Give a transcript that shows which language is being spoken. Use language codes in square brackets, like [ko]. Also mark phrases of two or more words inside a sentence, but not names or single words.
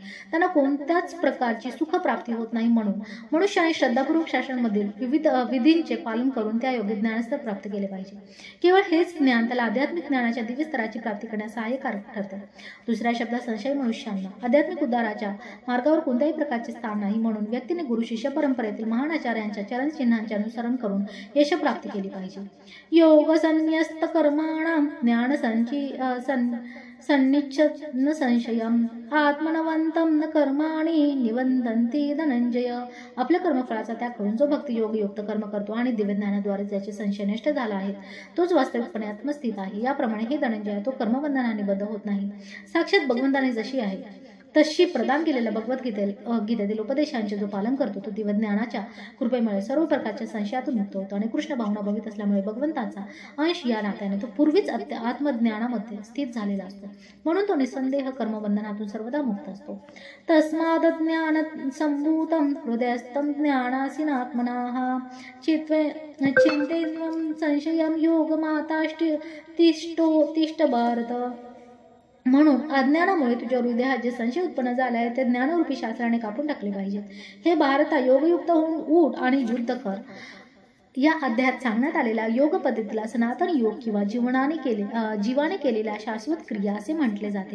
[mr] त्यांना कोणत्याच प्रकारची सुख प्राप्ती होत नाही. म्हणून मनुष्याने श्रद्धापूर्वक शास्त्रांमधील विविध विधींचे पालन करून त्या योग्य ज्ञानस्तर प्राप्त केले पाहिजे. केवळ हेच ज्ञान त्याला आध्यात्मिक ज्ञानाच्या दिव्य स्तराची प्राप्ती करण्यास सहाय्यकारक ठरते. दुसऱ्या शब्दात संशयी मनुष्यांना आध्यात्मिक उद्धाराच्या मार्गावर कोणत्याही प्रकारचे स्थान नाही. म्हणून व्यक्तीने गुरु शिष्य परंपरेतील महान आचार्यांच्या चरण चिन्हांचे अनुसरण करून यश प्राप्ती केली पाहिजे. [sa] योग संन्यस्त कर्माणां ज्ञान सन्निच्छन संशयम आत्मनवंतम न कर्माणि निवंदन्ति धनंजय. [mr] आपल्या कर्मफळाचा त्याग करून जो भक्तियोग युक्त कर्म करतो आणि दिव्य ज्ञानाद्वारे ज्याचे संशय नष्ट झाला आहे तोच वास्तविकपणे आत्मस्थित आहे. याप्रमाणे हे धनंजय तो कर्मबंधनाने बद्ध होत नाही. साक्षात भगवंताने जशी आहे तशी प्रदान केलेल्या गीतेतील उपदेशांचे जो पालन करतो तो दिव्य ज्ञानाच्या कृपेमुळे सर्व प्रकारच्या संशयातून मुक्त होतो आणि कृष्ण भावना भवित असल्यामुळे भगवंताचा अंश या नात्याने तो पूर्वीच आत्मज्ञानामध्ये स्थित झालेला असतो. म्हणून तो निसंदेह कर्मबंधनातून सर्वदा मुक्त असतो. [sa] तस्माद ज्ञान संभूतम हृदयस्थम ज्ञानासीनात्मनाः चिंतेन्वं संशयं तिष्ठ भारत. [mr] म्हणून अज्ञानामुळे तुझ्या हृदयात जे संशय उत्पन्न झाले आहे ते ज्ञानरूपी शास्त्राने कापून टाकले पाहिजेत. हे भारता, योगयुक्त होऊन उठ आणि युद्ध कर. या अध्यायात सांगण्यात आलेल्या योग पद्धतीला सनातन योग किंवा जीवाने केलेल्या शाश्वत क्रिया असे म्हटले जाते.